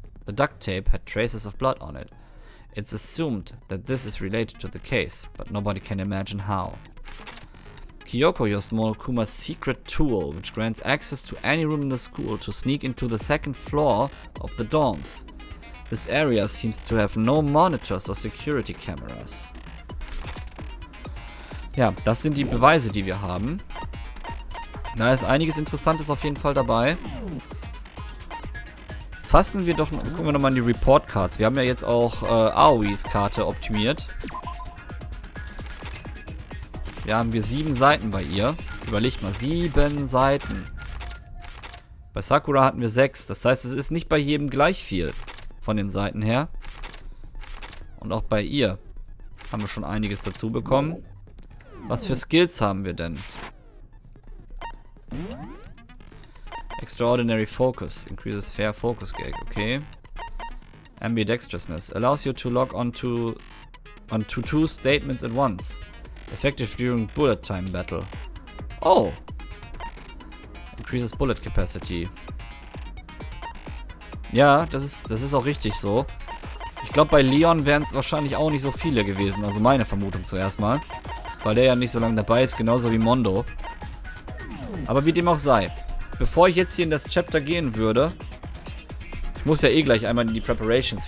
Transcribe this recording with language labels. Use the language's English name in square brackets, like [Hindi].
[English] The duct tape had traces of blood on it. It's assumed that this is related to the case, but nobody can imagine how. Kyoko used Monokuma's secret tool, which grants access to any room in the school to sneak into the second floor of the dorms. This area seems to have no monitors or security cameras. [German] Ja, das sind die Beweise, die wir haben. Da ist einiges Interessantes auf jeden Fall dabei. Gucken wir nochmal in die Report Cards. Wir haben ja jetzt auch Aois Karte optimiert. Hier haben wir 7 Seiten bei ihr. Überlegt mal, 7 Seiten. Bei Sakura hatten wir 6. Das heißt, es ist nicht bei jedem gleich viel von den Seiten her. Und auch bei ihr haben wir schon einiges dazu bekommen. Was für Skills haben wir denn? [English] Extraordinary Focus. Increases fair focus gauge. Okay. Ambidextrousness. Allows you to log onto 2 statements at once. Effective during bullet time battle. Oh! Increases bullet capacity. [German] Ja, das ist auch richtig so. Ich glaube, bei Leon wären es wahrscheinlich auch nicht so viele gewesen. Also meine Vermutung zuerst mal. Weil der ja nicht so lange dabei ist, genauso wie Mondo. Aber wie dem auch sei. Bevor ich jetzt hier in das Chapter gehen würde, ich muss ja eh gleich einmal in die Preparations.